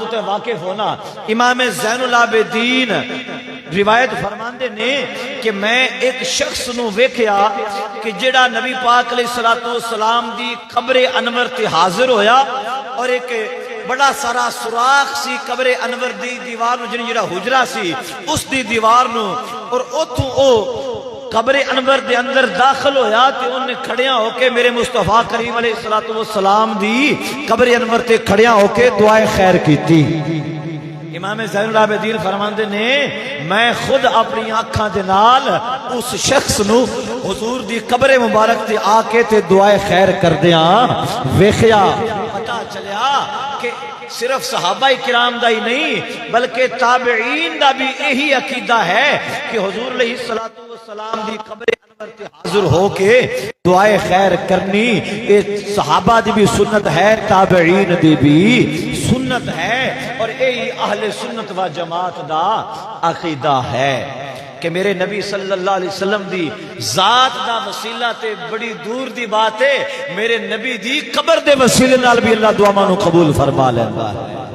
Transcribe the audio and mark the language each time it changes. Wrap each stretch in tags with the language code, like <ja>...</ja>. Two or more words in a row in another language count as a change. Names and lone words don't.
<pa>تو واقف ہونا، امام زین العابدین روایت فرماندے نے کہ میں ایک شخص نو ویکھیا کہ جڑا نبی پاک</pa> <ar>علیہ الصلوۃ والسلام</ar> <pa>دی قبر انور تے حاضر ہویا، اور ایک بڑا سارا سوراخ سی قبر انور دی دیوار نو، جڑا حجرہ سی اس دی دیوار نو، اور اوتھوں او قبر انور دے اندر داخل ہویا تے انہیں کھڑیاں ہو کے میرے مصطفیٰ کریم</pa> <ar>علیہ الصلوۃ والسلام</ar> <pa>دی قبر انور تے کھڑیاں ہو کے دعائے خیر کیتی۔ امام زین العابدین فرماندے نے میں خود اپنی آنکھاں دے نال اس شخص نو حضور دی قبر مبارک تے آ کے تے دعائے خیر کردیاں ویکھیا۔ پتہ چلیا کہ صرف صحابہ کرام دا ہی نہیں بلکہ تابعین دا بھی یہی عقیدہ ہے کہ حضور</pa> <ar>علیہ الصلوۃ</ar> <pa>والسلام دی قبر انور تے حاضر ہو کے دعائے خیر کرنی یہ صحابہ دی بھی سنت ہے، تابعین دی بھی سنت ہے، اور یہی اہل سنت و جماعت دا عقیدہ ہے کہ میرے نبی</pa> <ar>صلی اللہ علیہ وسلم</ar> <pa>دی ذات دا وسیلہ تے بڑی دور دی بات ہے، میرے نبی دی قبر دے وسیلے نال بھی اللہ دعا مانو قبول فرما لیندا ہے۔</pa>